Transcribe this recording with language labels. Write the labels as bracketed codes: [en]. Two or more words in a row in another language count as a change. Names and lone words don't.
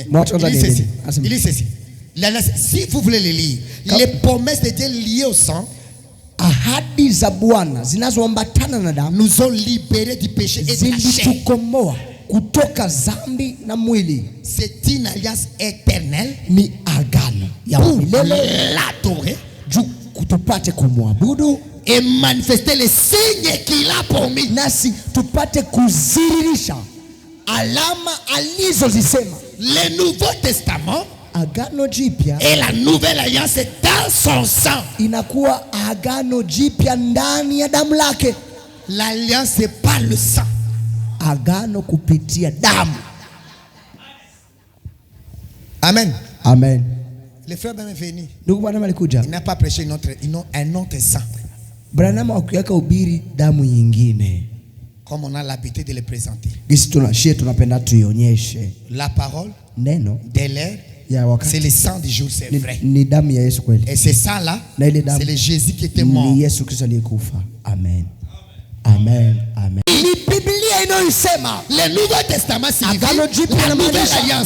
[fr] Il dit ceci. Si vous voulez les lire, les promesses de Dieu liées au sang, [sw] ahadi za Bwana zinazoambatana na damu [fr] nous ont libérés du péché et de la chair. [sw] Zilitukomboa kutoka zambi na mwili. [fr] C'est une alliance éternelle. [sw] Ni agano ya milele [fr] l'adorer, [sw] tupate kumwabudu [fr] et manifester les signes qu'il a promis. [sw] Nasi tupate kuziririsha alama alizozisema. [fr] Le Nouveau Testament [sw] agano jipya [fr] et la nouvelle alliance est dans son sang. [sw] Inakuwa agano jipya ndani ya damu lake. [fr] L'alliance c'est pas le sang. [sw] Agano kupitia damu. Amen. Amen. [fr] Le frère Branham est venu. [sw] Ndugu Branham alikuja. [fr] Il n'a pas prêché un autre sang. [sw] Branham hakuweka ubiri damu nyingine. [fr] Comme on a l'habitude de le présenter. [sw] Gisi tunapenda tuionyeshe. [fr] La parole, [sw] neno [fr] de l'air C'est le sang du jour, c'est vrai. Et c'est ça là, c'est le Jésus qui était mort. Amen. Amen. Amen. Le Nouveau Testament signifie la nouvelle alliance.